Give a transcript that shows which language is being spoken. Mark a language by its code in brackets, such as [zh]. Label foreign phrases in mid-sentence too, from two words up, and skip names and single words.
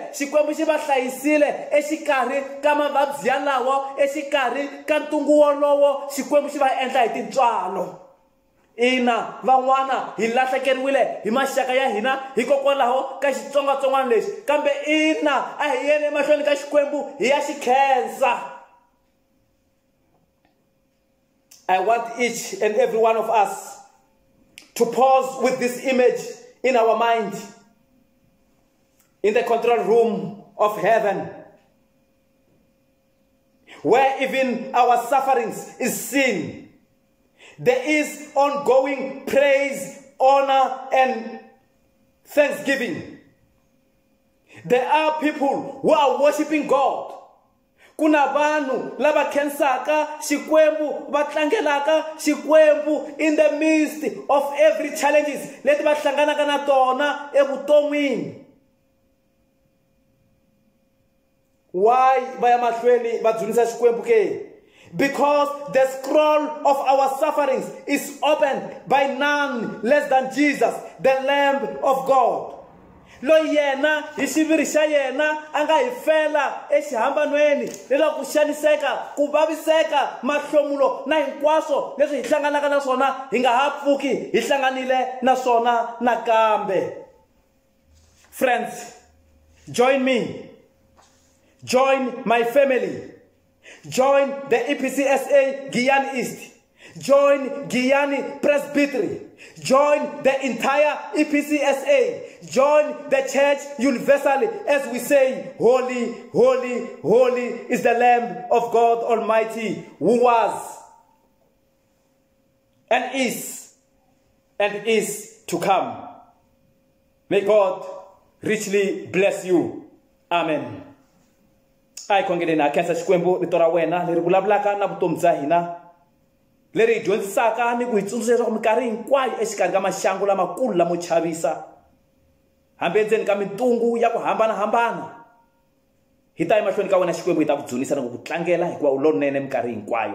[ts] Xikwembu xi va hlayisile exikarhi ka mavabyi yalawo, exikarhi ka ntungu wolowo Xikwembu xi va endla hi tintswalo. Ina van'wana hi lahlekeriwile hi maxaka ya hina hikokwalaho ka xitsongwatsongwana lexi, kambe ina a hi yeni emahlweni ka Xikwembu hi ya xi khensa. [en] I want each and every one of us to pause with this image in our mind, in the control room of heaven, where even our sufferings is seen. There is ongoing praise, honor, and thanksgiving. There are people who are worshiping God. [ts] Kuna vanhu lava khensaka Xikwembu, va tlangelaka Xikwembu [en] in the midst of every challenges [ts] leti va hlanganaka na tona evuton'wini. Why va ya mahlweni va dzunisa Xikwembu ke? [en] Because the scroll of our sufferings is opened by none less than Jesus, the Lamb of God. [ts] Loyi yena hi xiviri xa yena a nga hi fela exihambanweni leswaku ku xaniseka, ku vaviseka, mahlomulo na hinkwaswo leswi hi hlanganaka na swona hi nga ha pfuki hi hlanganile na swona nakambe. [en] Friends, join me, join my family, join the EPCSA Giyani East, join Giyani Presbytery, join the entire EPCSA, join the Church universally as we say, Holy, holy, holy is the Lamb of God Almighty, who was and is to come. May God richly bless you. Amen. [ts] Ai kongele na khensa Xikwembu rito ra wena leri vulavulaka na vutomi bya hina, leri hi dyondzisaka ni ku hi tsundzuxa leswaku minkarhi hinkwayo exikarhi ka maxangu lamakulu lamo chavisa, hambi endzeni ka mitungu ya ku hambanahambana, hi ta emahlweni ka wena Xikwembu hi ta ku dzunisa na ku tlangela hikuva u lonene minkarhi hinkwayo.